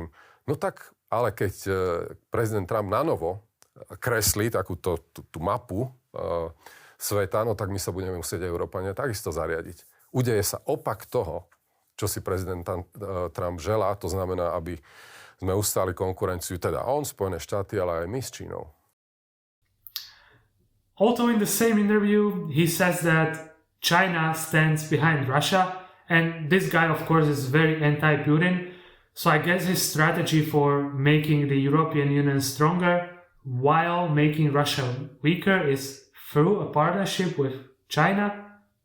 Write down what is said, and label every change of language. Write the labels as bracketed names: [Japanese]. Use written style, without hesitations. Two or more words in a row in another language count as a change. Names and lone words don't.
[Slovak] No tak, ale keď prezident Trump nanovo kreslí takúto tú mapu sveta, no tak my sa budeme musieť Európania takisto zariadiť. Udeje sa opak toho, čo si prezident Trump želá, to znamená, aby sme ustáli konkurenciu, teda on, Spojené štáty, ale aj my s Čínou. [English] Also in the same interview, he says that China stands behind Russia, and this guy, of course, is very anti-Putin. So I guess his strategy for making the European Union stronger while making Russia weaker is through a partnership with China.